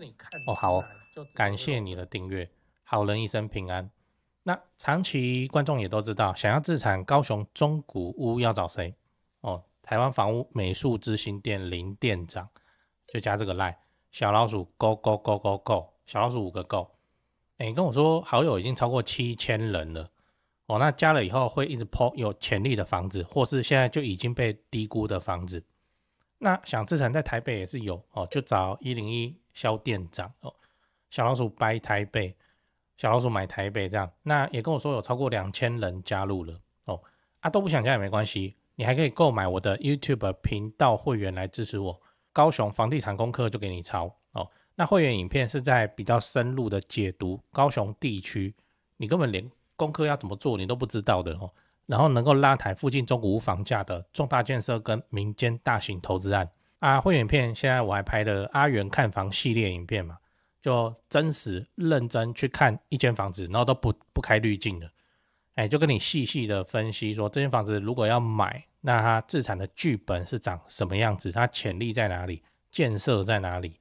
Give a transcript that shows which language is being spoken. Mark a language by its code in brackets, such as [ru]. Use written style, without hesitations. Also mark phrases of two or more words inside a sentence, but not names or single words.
[zh] 好哦，感謝你的訂閱，好人一生平安。那長期觀眾也都知道，想要自產高雄中古屋要找誰？台灣房屋美術之星店林店長，就加這個 LINE 小老鼠 go， 小老鼠5個 go。你跟我說好友已經超過7000人了。那加了以後會一直 po 有潛力的房子，或是現在就已經被低估的房子。那想自產在台北也是有就找101蕭店長小老鼠掰台北，小老鼠買台北這樣。那也跟我說有超過2000人加入了都不想加也沒關係，你還可以購買我的 YouTube 頻道會員來支持我。高雄房地產功課就給你抄那會員影片是在比較深入的解讀高雄地區，你根本連功課要怎麼做你都不知道的然後能夠拉抬附近中古屋房價的重大建設跟民間大型投資案會員影片現在我還拍了阿元看房系列影片嘛，就真實認真去看一間房子，然後都不開濾鏡的，就跟你細細的分析說這間房子如果要買，那它自產的劇本是長什麼樣子，它潛力在哪裡，建設在哪裡。